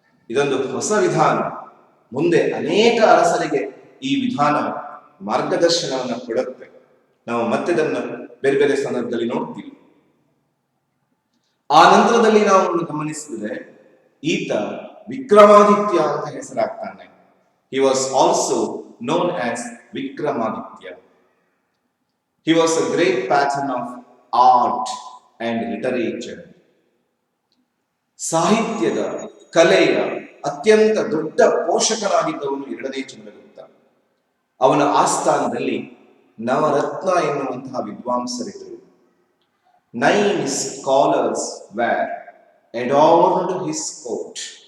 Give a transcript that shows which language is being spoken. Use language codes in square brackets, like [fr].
[kn] ಇದೊಂದು ಹೊಸ ವಿಧಾನ. ಮುಂದೆ ಅನೇಕ ಅರಸರಿಗೆ ಈ ವಿಧಾನ ಮಾರ್ಗದರ್ಶನವನ್ನು ಕೊಡುತ್ತೆ. ನಾವು ಮತ್ತೆ ಇದನ್ನ ಬೇರೆ ಬೇರೆ ಸಂದರ್ಭದಲ್ಲಿ ನೋಡ್ತೀವಿ. ಆ ನಂತರದಲ್ಲಿ ನಾವು ಗಮನಿಸಿದ್ರೆ ಈತ ವಿಕ್ರಮಾದಿತ್ಯ ಅಂತ ಹೆಸರಾಗ್ತಾನೆ. [en] He was also known as Vikramaditya. He was a great patron of art and literature. [kn] ಸಾಹಿತ್ಯದ, ಕಲೆಯ ಅತ್ಯಂತ ದೊಡ್ಡ ಪೋಷಕನಾಗಿದ್ದವನು ಎರಡನೇ ಚಂದ್ರಗುಪ್ತ. ಅವನ ಆಸ್ಥಾನದಲ್ಲಿ ನವರತ್ನ ಎನ್ನುವಂತಹ ವಿದ್ವಾಂಸರಿದ್ದರು. [en] 9 scholars were adorned his court.